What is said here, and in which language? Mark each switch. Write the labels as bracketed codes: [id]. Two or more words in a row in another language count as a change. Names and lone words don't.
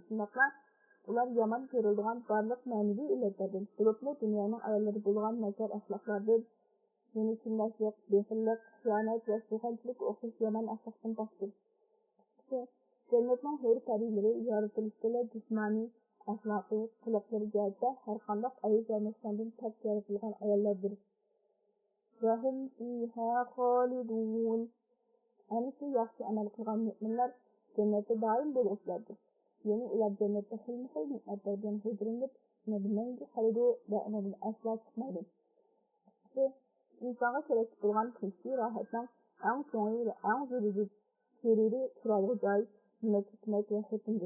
[uz] Shundaqla ular yomon ko'rilgan barliq ma'naviy illatlardan, bo'libmi dunyoning ayollari bo'lgan nachar axloqlardan, ya'ni chinlashlik, bexillik, xiyonat va suxanchilik o'xshash yomon axloqdan pakdir. Jannatning hur parilari yaratilishda jismoniy, axloqiy, qiliqlari jihatda har qanday ayib va nuqsondan pak yaratilgan ayollardir. [ar] وَهُمْ فِيهَا خَالِدُونَ. [uz] Ana shu yaxshi amal qilgan mu'minlar jannatda doim bo'luvchilardir. Ya'ni ular jannatda xilma-xil ne'matlar bilan huzurlanib, mangu qoladi va undan aslo chiqmaydi. Insonga kerak bo'lgan tinchlik, rohatning eng so'nggi va eng zaruriy turalg'i joy hikmat va xotindir.